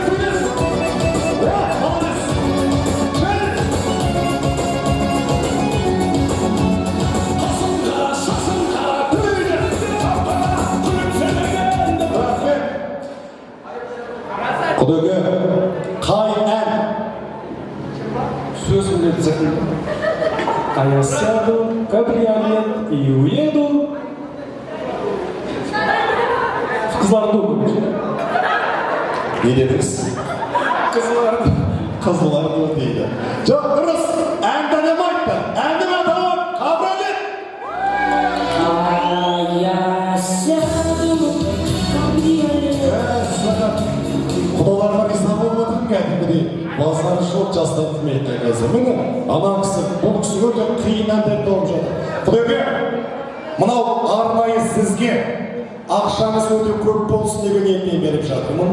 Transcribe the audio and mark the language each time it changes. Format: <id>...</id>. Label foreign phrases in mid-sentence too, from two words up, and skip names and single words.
<kk>Молодец. Құдығы қай ән? Сөз білетсің.</kk> <ru>А я сяду в кабриолет и уеду в Кызылорду.</ru> <kk>Не дедіңіз? Қызылорду дейді. Жоқ, дұрыс. Әнді әдем айтты. Әндің атауы кабриолет.</kk> <ru>А я сяду в кабриолет.</ru> <kk>Құдаларға риза болып отырмын кәдімгідей. Базары жоқ жастар демейді қазір. Міне, ана кісі, бұл кісі өте қиын әндер тауып жатыр. Құдеке, мынау арнайы сізге ақшаңыз өте көп болсын деген ниетпен беріп жатырмын.</kk>